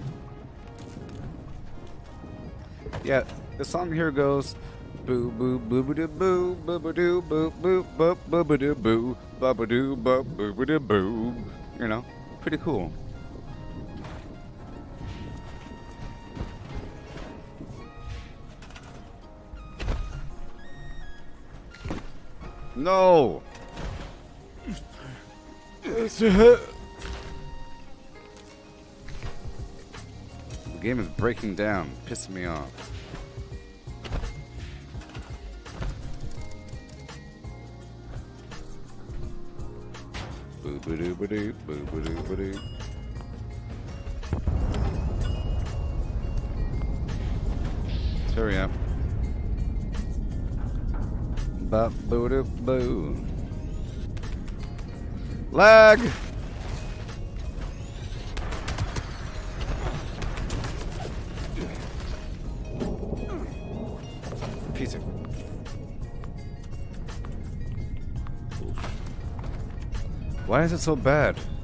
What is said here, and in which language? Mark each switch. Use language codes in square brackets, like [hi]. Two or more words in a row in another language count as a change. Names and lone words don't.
[en] Yeah, the song here goes boo boo boo boo doo boo boo boo doo boo boo boo boo boo doo boo boo boo doo boo boo boo doo boo. You know, pretty cool. No. The game is breaking down, pissing me off. Boo boo doo boo doo boo boo doo boo doo. Hurry up. Ba boo doo boo. Lag! Piece of... Why is it so bad?